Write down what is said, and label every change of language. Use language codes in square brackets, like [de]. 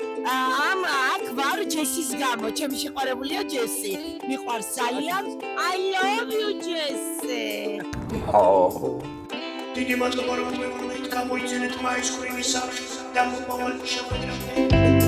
[ka] აქ ვარ ჯესის გამო, ჩემი შეყვარებულია ჯესი. მიყვარს ძალიან. [en] I love you ჯესი. [ka] დიდი მადლობა რომ მოიწონეთ გამოიწერეთ მაის ხვინის არხს და მოყოლით შეხვედრამდე